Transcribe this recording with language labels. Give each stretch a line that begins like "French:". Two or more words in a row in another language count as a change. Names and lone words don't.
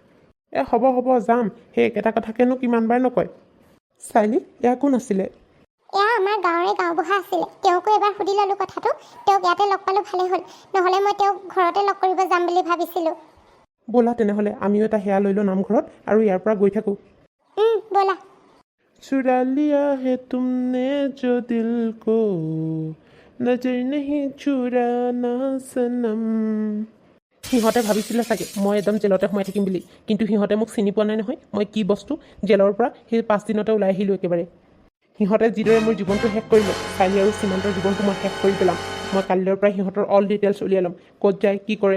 Assamese: হ'ব যাম। সেই একেটা কথাকেনো কিমান বাৰ নকয়। চাইলি, এয়া কোন আছিলে? এয়া আমাৰ গাঁৱৰে গাঁওবুঢ়া আছিলে। তেওঁকো এবাৰ সুধি ল'লোঁ কথাটো, তেওঁক ইয়াতে লগ পালোঁ ভালেই হ'ল। নহ'লে মই তেওঁক ঘৰতে লগ কৰিব যাম বুলি ভাবিছিলোঁ। ব'লা তেনেহ'লে আমিও এটা সেয়া লৈ লওঁ নামঘৰত আৰু ইয়াৰ পৰা গৈ থাকোঁ। ব'লা।
Hindi: चुरा लिया है तुमने जो दिल को नजर नहीं चुराना सनम।
Assamese: সিহঁতে ভাবিছিলে চাগে মই একদম জেলতে সোমাই থাকিম বুলি, কিন্তু সিহঁতে মোক চিনি পোৱা নাই নহয় মই কি বস্তু। জেলৰ পৰা সেই 5 দিনতে ওলাই আহিলোঁ একেবাৰে। সিহঁতে যিদৰে মোৰ জীৱনটো শেষ কৰিলে, চাইলি আৰু সীমান্তৰ জীৱনটো মই শেষ কৰি পেলাম। মই কালিলৈৰ পৰা সিহঁতৰ
English: all details
Assamese: উলিয়াই ল'ম, ক'ত যায় কি কৰে।